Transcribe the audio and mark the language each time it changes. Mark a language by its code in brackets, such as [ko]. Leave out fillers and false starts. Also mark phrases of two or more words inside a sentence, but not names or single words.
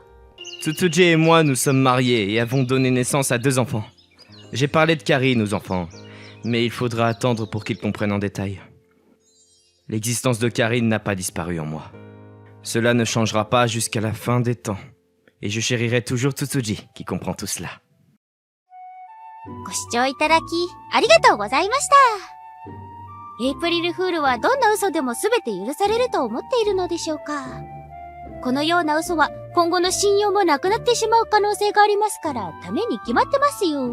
[fr] Tsutsuji et moi nous sommes mariés et avons donné naissance à 2 enfants. J'ai parlé de Karine aux enfants, mais il faudra attendre pour qu'ils comprennent en détail. L'existence de Karine n'a pas disparu en moi. Cela ne changera pas jusqu'à la fin des temps. Et je chérirai toujours Tsutsuji qui comprend tout cela. [ja] ご視聴いただき、ありがとうございました。エイプリルフールはどんな嘘でも全て許されると思っているのでしょうか。このような嘘は今後の信用もなくなってしまう可能性がありますから、ダメに決まってますよ。